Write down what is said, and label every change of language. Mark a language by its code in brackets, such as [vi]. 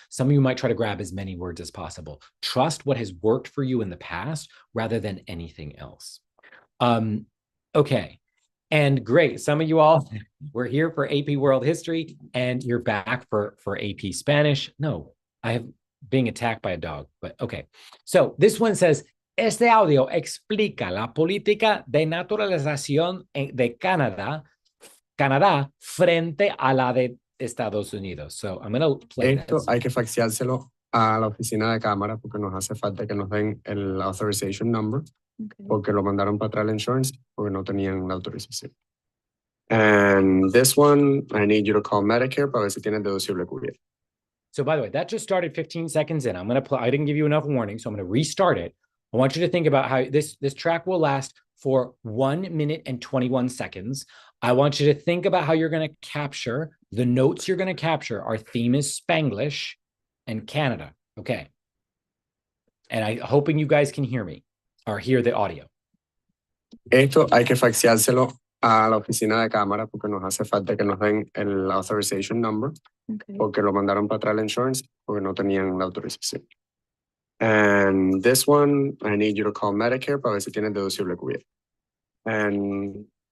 [en] Some of you might try to grab as many words as possible. Trust what has worked for you in the past rather than anything else. Okay. And great. Some of you all were here for AP World History and you're back for AP Spanish. No, I have being attacked by a dog, but okay. So this one says, [es] este audio explica la política de naturalización de Canadá frente a la de Estados Unidos. [en] So I'm going to play [es] Esto [en] this. [es] hay que faxeárselo a la oficina de cámara porque nos hace falta que nos den el [en] authorization number. [es] Okay. Porque lo mandaron para atrás la insurance porque no tenían la autorización. [en] And this one, I need you to call Medicare [es] para ver si tienen deducible cubierto. [en] So by the way, that just started 15 seconds in. I'm going to play. I didn't give you enough warning, so I'm going to restart it. I want you to think about how this track will last for 1 minute and 21 seconds. I want you to think about how you're going to capture the notes you're going to capture. Our theme is Spanglish and Canada. Okay. And I'm hoping you guys can hear me. Or hear the audio. [es] Esto hay que faxeárselo a la oficina de cámara porque nos hace falta que nos den el [en] authorization number. [es] Okay. Porque lo mandaron para atrás la insurance porque no tenían la autorización. [en] And this one, I need you to call Medicare [es] para ver si tienen deducible cubierto. [en] And